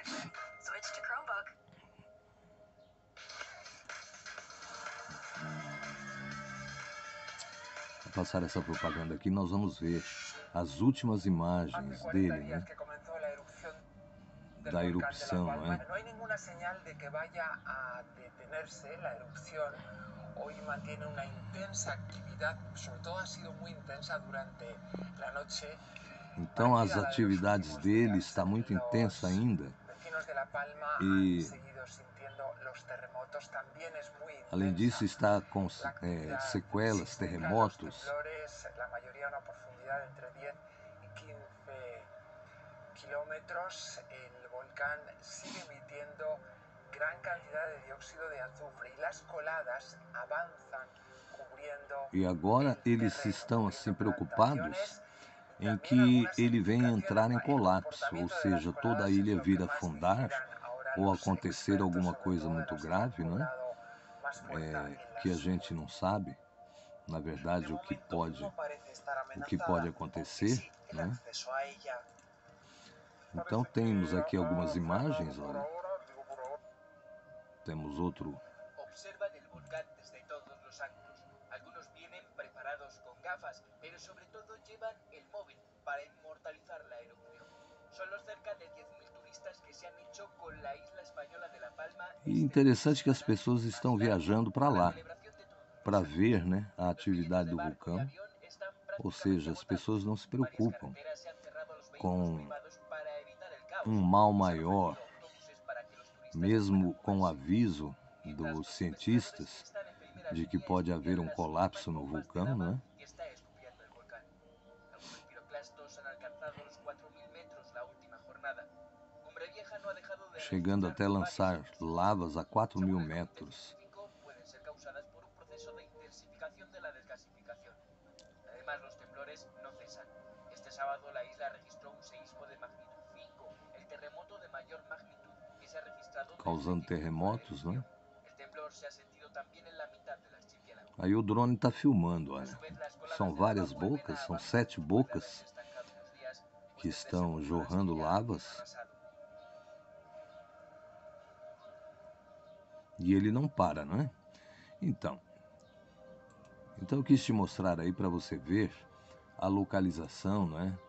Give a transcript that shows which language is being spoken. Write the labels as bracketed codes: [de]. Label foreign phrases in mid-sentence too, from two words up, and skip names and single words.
[pt] Vou passar essa propaganda aqui, nós vamos ver as últimas imagens dele, né? Da erupção, né? [es] No hay ninguna señal de que vaya a detenerse la erupción. Hoy mantiene una intensa actividad, sobre todo ha sido muy intensa durante la noche. [pt] Então as atividades dele estão muito intensas ainda. E além disso está com sequelas, terremotos. [es] Kilómetros, el volcán sigue emitiendo gran cantidad de dióxido de azufre y las coladas avanzan cubriendo. [pt] E agora eles estão assim preocupados em que ele venha entrar em colapso, ou seja, toda a ilha vir afundar ou acontecer alguma coisa muito grave, não é? Que a gente não sabe, na verdade, o que pode acontecer, né? Então temos aqui algumas imagens, olha. Temos outro. [es] Observan el volcán desde todos los ángulos. Algunos vienen preparados con gafas, pero sobre todo llevan el móvil para inmortalizar la erupción. Son los cerca de 10.000 turistas que se han hecho con la isla española de La Palma. [pt] E interessante que as pessoas estão viajando para lá, para ver, né, a atividade do vulcão. Ou seja, as pessoas não se preocupam com um mal maior, mesmo com o aviso dos cientistas de que pode haver um colapso no vulcão, né? Chegando até lançar lavas a 4.000 metros. [es] Además, los temblores no cesan. Este sábado la isla registró un seísmo de magnitud 5, el terremoto de mayor magnitud que se ha registrado [pt] causando terremotos, né? [es] El temblor se ha sentido también en la mitad del archipiélago. [pt] Aí o drone está filmando, olha. São várias bocas, são 7 bocas que estão jorrando lavas. E ele não para, não é? Então eu quis te mostrar aí para você ver a localização, não é?